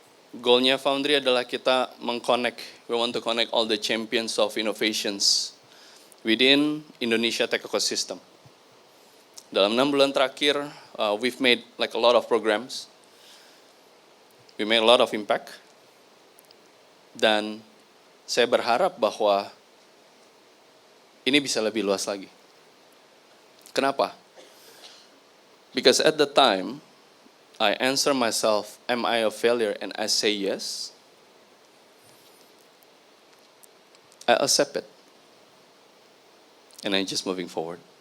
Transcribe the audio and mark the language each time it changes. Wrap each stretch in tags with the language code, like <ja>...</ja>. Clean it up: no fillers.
<id>Goalnya Foundry adalah kita</id> <en>we want to connect all the champions of innovations within Indonesia tech ecosystem.</en> <id>Dalam 6 bulan terakhir,</id> <en>we've made like a lot of programs. We made a lot of impact.</en> <id>Dan saya berharap bahwa ini bisa lebih luas lagi. Kenapa?</id> <en>Because at the time, I answer myself, am I a failure? And I say yes. I accept it. And I'm just moving forward.</en>